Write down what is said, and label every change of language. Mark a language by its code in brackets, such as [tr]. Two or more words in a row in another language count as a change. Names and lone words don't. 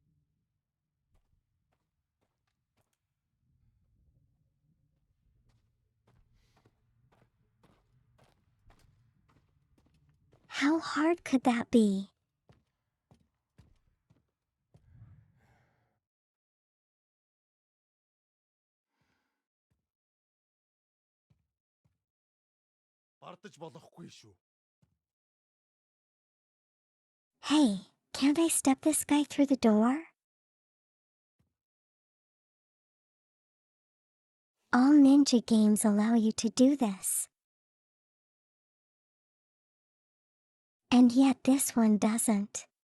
[en] How hard could that be? [mn] Бардаж болохгүй шүү. [en] Hey, can't I step this guy through the door? All ninja games allow you to do this. And yet this one doesn't.